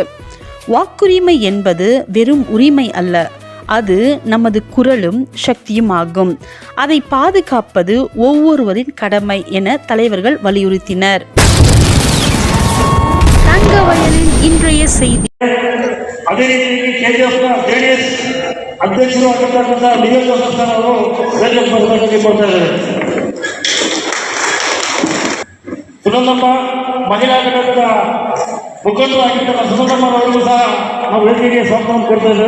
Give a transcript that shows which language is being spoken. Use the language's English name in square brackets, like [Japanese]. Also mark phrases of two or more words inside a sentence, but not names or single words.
[Tamil] வாக்குரிமை என்பது வெறும் உரிமை அல்ல, அது நமது குரலும் சக்தியும் ஆகும். அதை பாதுகாப்பது ஒவ்வொருவரின் கடமை என தலைவர்கள் வலியுறுத்தினர். தங்கவயலின் இன்றைய செய்தி. [Kannada] ಅದೇ ರೀತಿ JDS ಅಧ್ಯಕ್ಷರು ಆಗಿರ್ತಕ್ಕಂಥ ಡಿಎಲ್ ಜೋಸಫ್ ಅವರು ವೇದಿಕೆ ಕೊಡ್ತಾ ಇದ್ದಾರೆ. ಸುನಂದಮ್ಮ ಮಹಿಳಾ ಘಟಕದ ಮುಖಂಡರಾಗಿರ್ತಕ್ಕ ಸುನಂದಮ್ಮ ಅವರಿಗೂ ಸಹ ನಾವು ವೇದಿಕೆಗೆ ಸ್ವಾಗತ ಕೊಡ್ತಾ ಇದ್ದೇವೆ.